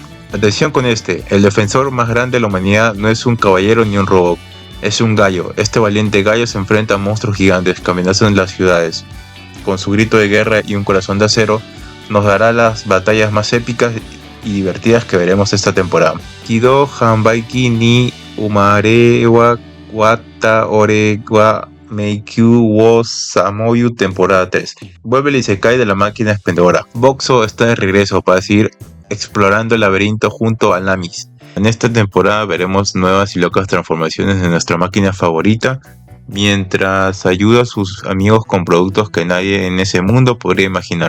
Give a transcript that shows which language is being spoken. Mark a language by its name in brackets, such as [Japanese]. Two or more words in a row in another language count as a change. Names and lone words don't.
[Spanish] Atención con este, el defensor más grande de la humanidad no es un caballero ni un robot, es un gallo. Este valiente gallo se enfrenta a monstruos gigantes que amenazan las ciudades. Con su grito de guerra y un corazón de acero, nos dará las batallas más épicas y divertidas que veremos esta temporada. Kido Hanbaiki ni Umare wa Wata Ore wa Meikyu wo Samoyu temporada 3. Vuelve el Isekai de la máquina expendedora. Boxo está de regreso para seguir explorando el laberinto junto a Namis. En esta temporada veremos nuevas y locas transformaciones de nuestra máquina favorita, mientras ayuda a sus amigos con productos que nadie en ese mundo podría imaginar.